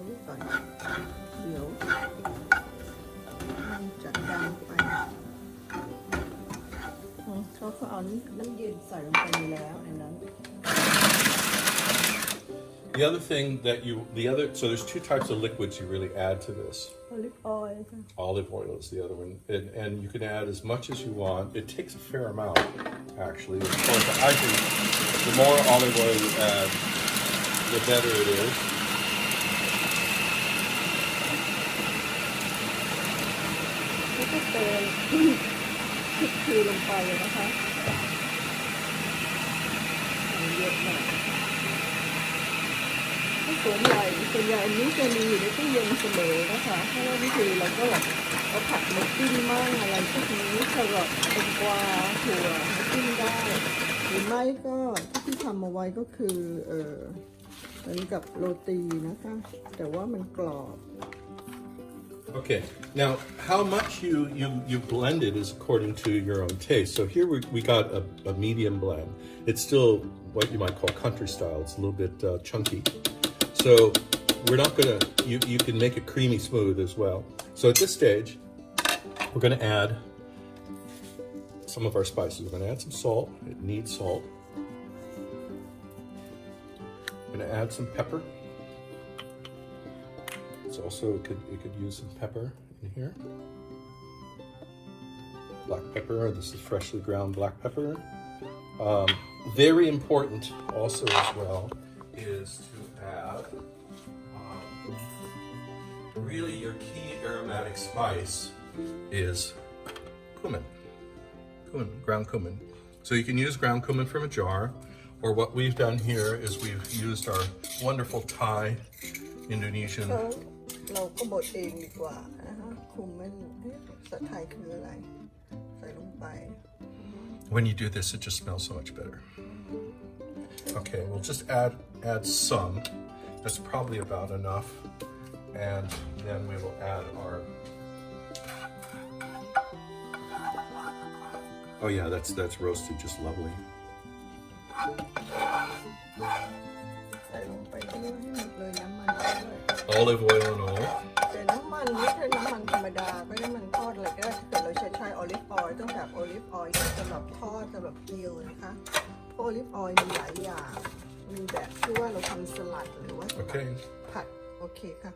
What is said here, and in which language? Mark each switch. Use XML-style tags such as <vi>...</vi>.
<th>ก่อนเดี๋ยวจัดการไปเขาเอาน้ำเย็นใส่ลงไปแล้วในนั้น</th> <en>The other thing that so there's two types of liquids you really add to this. olive oil Olive oil is the other one, and you can add as much as you want. It takes a fair amount, actually. I think the more olive oil you add, the better it is.</en> <th>แล้วก็เติมพริกคือลงไปเลยนะคะเยอะมากส่วนใหญ่อันนี้จะมีอยู่ในตู้เย็นเสมอนะคะเพราะว่านี่คือเราก็เอาผักมาจิ้มมั่งอะไรพวกนี้แครอทแตงกวาถั่วมาจิ้มได้หรือไม่ก็ที่ทำเอาไว้ก็คือเหมือนกับโรตีนะคะแต่ว่ามันกรอบ</th> <en>Okay, now how much you blend it is according to your own taste. So here we got a medium blend. It's still what you might call country style. It's a little bit chunky. So we're not gonna, you can make it creamy smooth as well. So at this stage, we're gonna add some of our spices. We're gonna add some salt. It needs salt. We're gonna add some pepper. It's also, it could use some pepper in here. Black pepper, this is freshly ground black pepper. Very important also as well is to add really your key aromatic spice is cumin, ground cumin. So you can use ground cumin from a jar, or what we've done here is we've used our wonderful Thai Indonesian</en> <th>เราก็บดเองดีกว่านะคะคุมมันภาษาไทยคืออะไรใส่ลงไป</th> <en>When you do this, it just smells so much better. Okay, we'll just add some. That's probably about enough. And then we will add our... Oh yeah, that's roasted just lovely.</en> <th>ใส่ลงไปให้หมดเลยน้ำมันด้วย</th> <en>Olive oil and all.</en> <th>แต่น้ำมันไม่ใช่น้ำมันธรรมดาไม่ได้มันทอดอะไรก็ได้ถ้าเกิดเราใช้ออลิฟออยล์ต้องแบบออลิฟออยล์สำหรับทอดสำหรับเกี๊ยวนะคะเพราะออลิฟออยล์มีหลายอย่างมีแบบที่ว่าเราทำสลัดหรือว่าผัดโอเคค่ะ</th>